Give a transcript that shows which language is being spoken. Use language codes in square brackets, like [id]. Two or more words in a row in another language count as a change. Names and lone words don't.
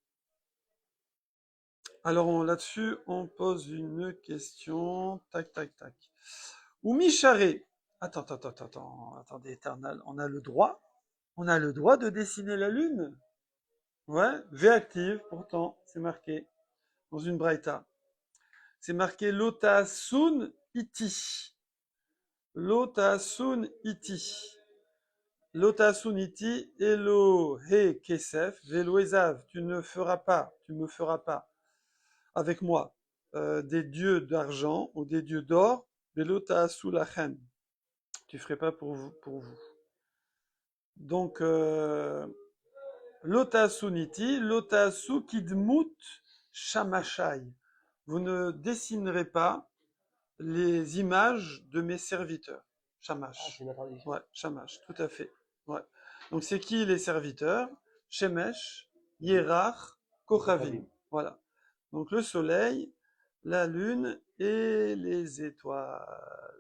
[fr] Alors, là-dessus, on pose une question. Tac, tac, tac. Ou Micharé. Attendez, éternel. On a le droit de dessiner la lune. Ouais, V active, pourtant, c'est marqué dans une braïta. C'est marqué [he] לא תעשון אתי. לא תעשון אתי. לא תעשון אתי, אלהי כסף, ולא זהב. [fr] Tu me feras pas avec moi des dieux d'argent ou des dieux d'or, [he] ולא תעשו לכם. [fr] Tu ferais pas pour vous, pour vous. Donc, [he] לא תעשון אתי, לא תעשו כדמות שמשי. [fr] Vous ne dessinerez pas les images de mes serviteurs. Ah, Shamash. c'est une interdiction. Ouais, Shamash, tout à fait. Ouais. Donc c'est qui les serviteurs? [he] שמש, ירח, כוכבים. [fr] Voilà. Donc le soleil, la lune et les étoiles.